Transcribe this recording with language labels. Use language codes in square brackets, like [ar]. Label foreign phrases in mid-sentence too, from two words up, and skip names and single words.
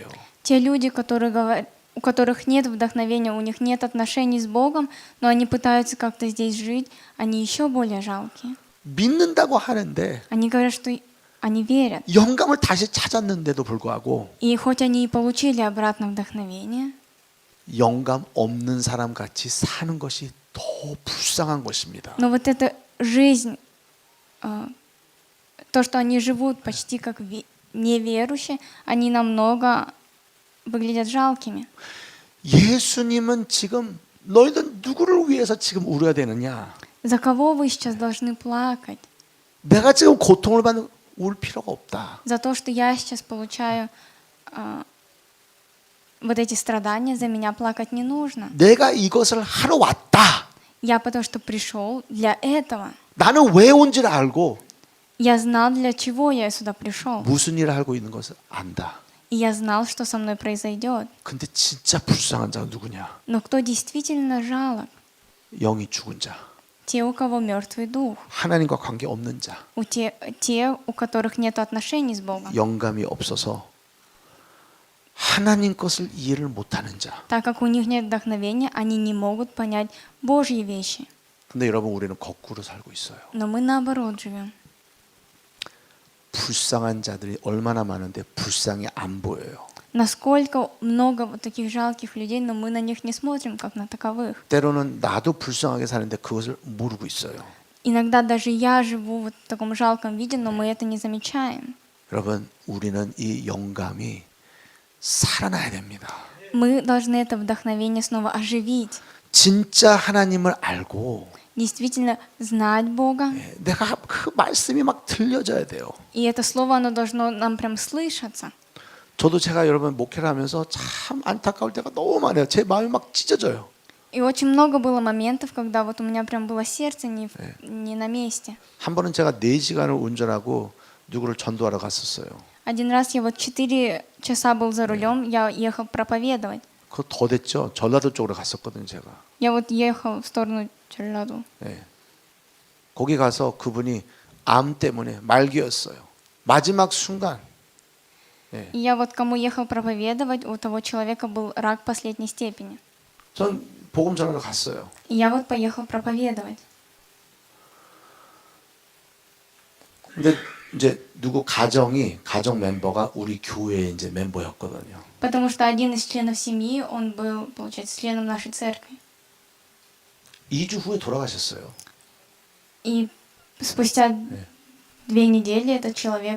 [ru] Те люди, у которых нет вдохновения, у них нет отношений с Богом, но они пытаются как-то здесь жить, они еще более жалкие. [ko] 믿는다고 하는데 [ru] Они говорят, что они верят. [ko] 영감을 다시 찾았는데도 불구하고 [ru] И хоть они и получили обратно вдохновение, [ko] 영감 없는 사람 같이 사는 것이 더 불쌍한 것입니다. [ru] но вот эта жизнь, то, что они живут почти как неверующие, они намного выглядят жалкими. [ko] 예수님은 지금 너희들 누구를 위해서 지금 울어야 되느냐? [ru] За кого вы сейчас должны плакать? [ko] 내가 지금 고통을 받는 울 필요가 없다. [ru] За то, что я сейчас получаю вот эти страдания, за меня плакать не нужно. [ko] 내가 이것을 하러 왔다. [ru] Я потому что пришел для этого. [ko] 나는 왜 온지를 알고 [ru] Я знал, для чего я сюда пришел. [ko] 무슨 일을 하고 있는 것을 안다. [ru] И я знал, что со мной произойдет. [ko] 근데 진짜 불쌍한 자가 누구냐? [ru] Но кто действительно жалок? [ko] 영이 죽은 자, [ru] Те, у кого мертвый дух. [ko] 하나님과 관계 없는 자, [ru] Те, у которых нет отношений с Богом. [ko] 영감이 없어서 하나님 것을 이해를 못하는 자. [ru] Так как у них нет вдохновения, они не могут понять Божьи вещи. [ko] 근데 여러분 우리는 거꾸로 살고 있어요. [ru] Но мы наоборот живем. [ko] 불쌍한 자들이 얼마나 많은데 불쌍히 안 보여요. [ru] Насколько много вот таких жалких людей, но мы на них не смотрим, как на таковых. [ko] 때로는 나도 불쌍하게 사는데 그것을 모르고 있어요. [ru] Иногда даже я живу вот в таком жалком виде, но мы это не замечаем. [ko] 여러분 우리는 이 영감이 살아나야 됩니다. [ru] Мы должны это вдохновение снова оживить. [ko] 진짜 하나님을 알고 [ru] Действительно знать Бога. [ko] 내가 그 말씀이 막 들려져야 돼요. [ru] И это слово, оно должно нам прям слышаться. [ko] 저도 제가 여러분 목회를 하면서 참 안타까울 때가 너무 많아요. 제 마음이 막 찢어져요. [ru] И очень много было моментов, когда вот у меня прям было сердце не на месте. [ko] 한 번은 제가 4시간을 운전하고 누구를 전도하러 갔었어요. [ru] Один раз я вот 4 часа был за рулем, я ехал проповедовать. [ko] 그거 더 됐죠. 전라도 쪽으로 갔었거든요, 제가. [ru] Я вот ехал в сторону Чел라ду. [ko] 네. 거기 가서 그분이 암 때문에 말기였어요. 마지막 순간. 네. [ru] И я вот кому ехал проповедовать, у того человека был рак последней степени. [ko] 전 복음 전하러 갔어요. [ru] И я вот поехал проповедовать. [ko] 근데 이제 누구 가정 멤버가 우리 교회의 이제 멤버였거든요. [ru] Потому что один из членов семьи, он был, получается, членом нашей церкви. [ko] 2주 후에 돌아가셨어요. [ru] И спустя 2 недели этот человек,